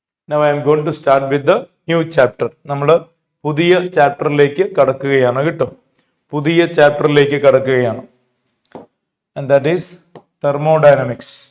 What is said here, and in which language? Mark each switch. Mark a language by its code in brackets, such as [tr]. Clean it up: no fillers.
[en] Now I am going to start with the new chapter. [ml] നമ്മൾ പുതിയ ചാപ്റ്ററിലേക്ക് കടക്കുകയാണ് കേട്ടോ. പുതിയ ചാപ്റ്ററിലേക്ക് കടക്കുകയാണ്. [en] And that is thermodynamics.